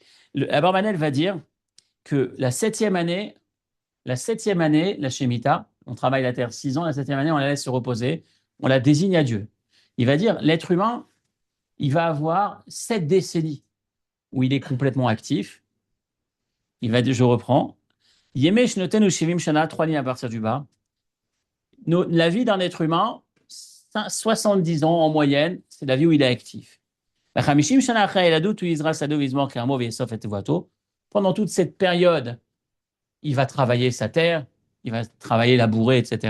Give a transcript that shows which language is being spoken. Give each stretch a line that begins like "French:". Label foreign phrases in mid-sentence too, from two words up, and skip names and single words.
French: Abarbanel va dire que la septième année, la Shemitah, on travaille la terre 6 ans, la septième année, on la laisse se reposer, on la désigne à Dieu. Il va dire, l'être humain, il va avoir 7 décennies où il est complètement actif. Je reprends.
Hebrew: ימי שנותינו שבעים שנה,
French: 3 lignes à partir du bas. La vie d'un être humain, 70 ans en moyenne, c'est la vie où il est actif. Pendant toute cette période, il va travailler sa terre, il va travailler, labourer, etc.